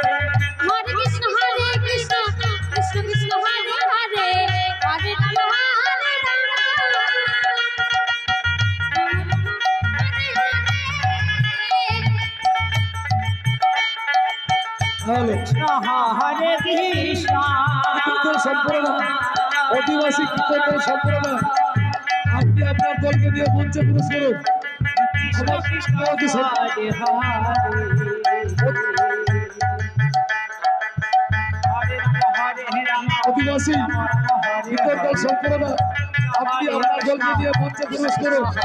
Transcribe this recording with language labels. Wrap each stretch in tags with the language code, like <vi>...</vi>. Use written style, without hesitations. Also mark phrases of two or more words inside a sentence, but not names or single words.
<sa>हरे कृष्ण कृष्ण कृष्ण कृष्ण हरे हरे हरे राम कृष्ण हरे कृष्ण</sa> <bn>আদিবাসী কীর্তনের সম্প্রদায় আপনি আপনার দলকে নিয়ে মঞ্চে প্রবেশ করুন। আদিবাসী কীর্তন সম্প্রদায় আপনি আপনার দলকে নিয়ে মঞ্চে প্রবেশ করুন।</bn>